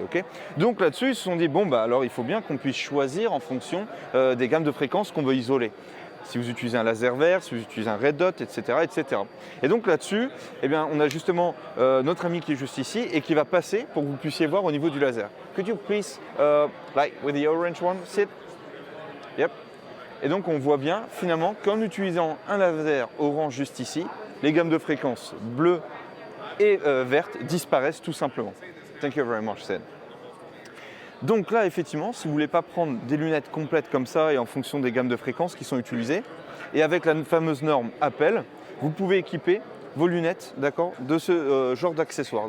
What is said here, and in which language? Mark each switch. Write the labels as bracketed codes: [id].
[fr] Okay, donc là-dessus ils se sont dit bon alors il faut bien qu'on puisse choisir en fonction des gammes de fréquences qu'on veut isoler. Si vous utilisez un laser vert, si vous utilisez un red dot, etc. etc. Et donc là-dessus, on a justement notre ami qui est juste ici et qui va passer pour que vous puissiez voir au niveau du laser. [en] Could you please, like with the orange one, sit? Yep. [fr] Et donc on voit bien finalement qu'en utilisant un laser orange juste ici, les gammes de fréquences bleues et vertes disparaissent tout simplement. [en] Thank you very much, Sid. [fr] Donc là, effectivement, si vous ne voulez pas prendre des lunettes complètes comme ça et en fonction des gammes de fréquences qui sont utilisées, et avec la fameuse norme Apple, vous pouvez équiper vos lunettes, d'accord, de ce genre d'accessoires.